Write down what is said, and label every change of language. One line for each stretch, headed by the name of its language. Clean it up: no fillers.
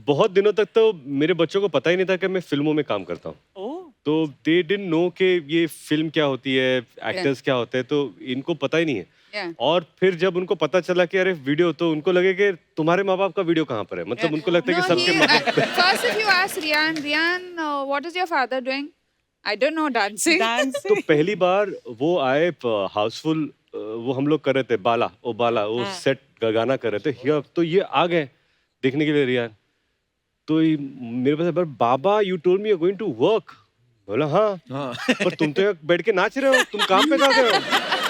Hindi: बहुत दिनों तक तो मेरे बच्चों को पता ही नहीं था कि मैं फिल्मों में काम करता हूँ। ओह, तो
English: they didn't know
Hindi: कि ये फिल्म क्या होती है, एक्टर्स क्या होते हैं, तो इनको पता ही नहीं है।
English: Yeah.
Hindi: और फिर जब उनको पता चला कि अरे वीडियो, तो उनको लगे कि तुम्हारे माँ बाप का वीडियो कहाँ पर है। मतलब उनको लगता है कि सबके माँ बाप।
English: First, if you ask Rian, what is your father doing? I don't know, dancing.
Hindi: तो पहली बार वो आए हाउसफुल, वो हम लोग कर रहे थे बाला वो सेट का गाना कर रहे थे हियर, तो ये आ गए देखने के लिए रियान। तो मेरे पास बाबा
English: You told me you are going to work.
Hindi: बोला हाँ, पर तुम तो यहाँ बैठ के नाच रहे हो, तुम काम पे जा रहे हो।